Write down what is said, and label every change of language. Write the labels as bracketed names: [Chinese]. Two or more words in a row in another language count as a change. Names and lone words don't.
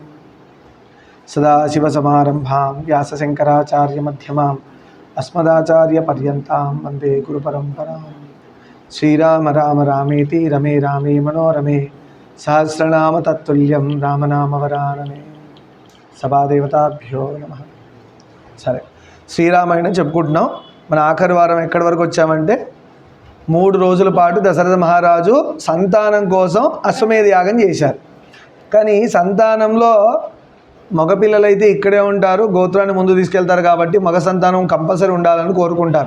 [Sanskrit] सदाशिवसमारम्भां व्यासशङ्कराचार्यमध्यमाम् अस्मदाचार्यपर्यन्तां वन्दे गुरुपरम्परां। श्रीराम राम रामेति रमे रामे मनोरमे सहस्रनाम तत्तुल्यं रामनामवरानने। సభాదేవతాభ్యో నమః. [Telugu] సరే, శ్రీరామాయణం చెప్పుకుంటున్నాం. మన ఆఖరి వారం ఎక్కడి వరకు వచ్చామంటే 3 రోజుల పాటు దశరథ మహారాజు సంతానం కోసం అశ్వమేధ యాగం చేశారు. కానీ సంతానంలో మగపిల్లలైతే ఇక్కడే ఉంటారు, గోత్రాన్ని ముందు తీసుకెళ్తారు కాబట్టి మగ సంతానం కంపల్సరీ ఉండాలని కోరుకుంటారు.